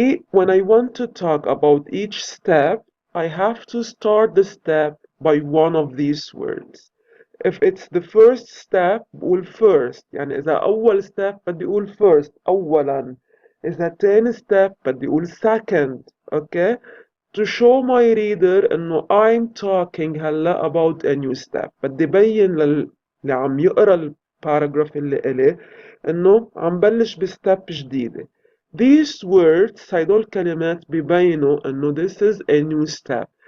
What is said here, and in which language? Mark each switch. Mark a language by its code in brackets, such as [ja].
[en] When I want to talk about each step, I have to start the step by one of these words. If it's the first step بقول first. [ar] يعني إذا أول step بدي أقول first أولا. إذا تاني step بدي أقول second. [en] Okay? To show my reader إنه I'm talking هلا about a new step. [ar] بدي بين اللي عم يقرأ الباراجراف اللي إلي إنه عم بلش بستep جديدة. [en] These words [ar] هيدول الكلمات ببينوا إنه [en] this is a new step.